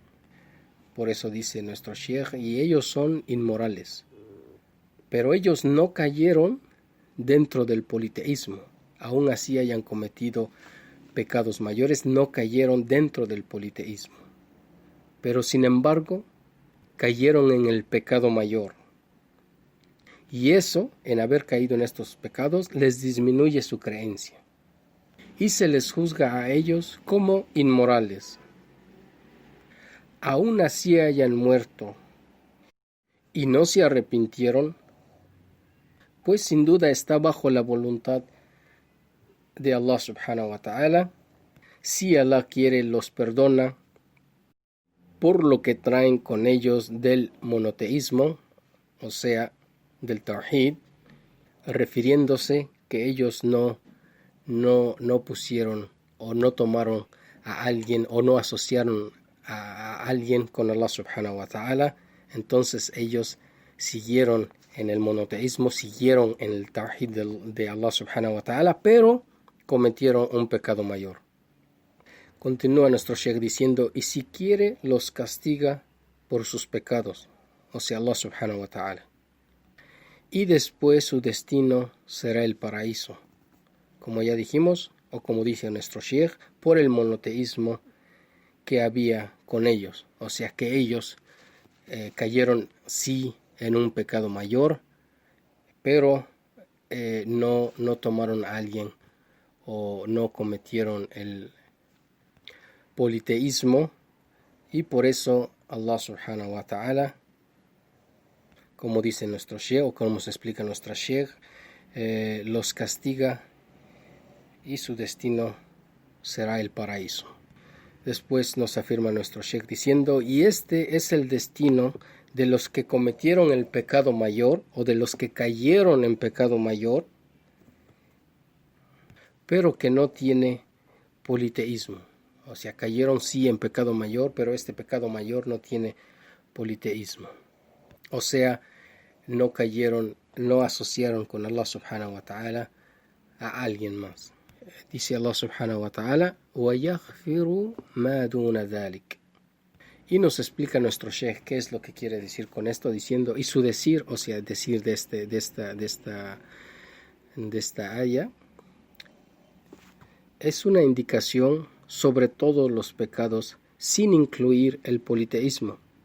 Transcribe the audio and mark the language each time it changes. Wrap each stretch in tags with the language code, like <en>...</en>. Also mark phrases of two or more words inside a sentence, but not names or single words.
<es>Por eso dice nuestro Sheikh: y ellos son inmorales, pero ellos no cayeron dentro del politeísmo, aún así hayan cometido pecados mayores, no cayeron dentro del politeísmo, pero sin embargo cayeron en el pecado mayor, y eso, en haber caído en estos pecados, les disminuye su creencia. y se les juzga a ellos como inmorales. Aún así hayan muerto y no se arrepintieron, pues sin duda está bajo la voluntad de Allah</es> <ar>سبحانه وتعالى.</ar> <es>Si Allah quiere, los perdona por lo que traen con ellos del monoteísmo, o sea, del tawhid, refiriéndose que ellos no pusieron o no tomaron a alguien o no asociaron a alguien con Allah</es> <ar>سبحانه وتعالى.</ar> <es>Entonces ellos siguieron en el monoteísmo, siguieron en el tawhid de Allah</es> <ar>سبحانه وتعالى,</ar> <es>pero cometieron un pecado mayor. Continúa nuestro Sheikh diciendo, y si quiere los castiga por sus pecados, o sea, Allah</es> <ar>سبحانه وتعالى.</ar> <es>Y después su destino será el paraíso, como ya dijimos, o como dice nuestro Sheikh, por el monoteísmo que había con ellos. O sea que ellos cayeron sí en un pecado mayor, pero no tomaron a alguien o no cometieron el politeísmo, y por eso Allah</es> <ar>سبحانه وتعالى,</ar> <es>como dice nuestro Sheikh o como se explica nuestra Sheikh, los castiga y su destino será el paraíso. Después nos afirma nuestro Sheikh diciendo, y este es el destino de los que cometieron el pecado mayor o de los que cayeron en pecado mayor, pero que no tiene politeísmo. O sea, cayeron sí en pecado mayor, pero este pecado mayor no tiene politeísmo. O sea, no cayeron, no asociaron con Allah</es> <ar>سبحانه وتعالى</ar> <es>a alguien más. Dice Allah</es> <ar>سبحانه وتعالى, وَيَغْفِرُ مَا دُونَ ذَلِكَ.</ar> <es>Y nos explica nuestro Sheikh qué es lo que quiere decir con esto, diciendo, y su decir, o sea, decir de esta aya, es una indicación sobre todos los pecados sin incluir el politeísmo.</es>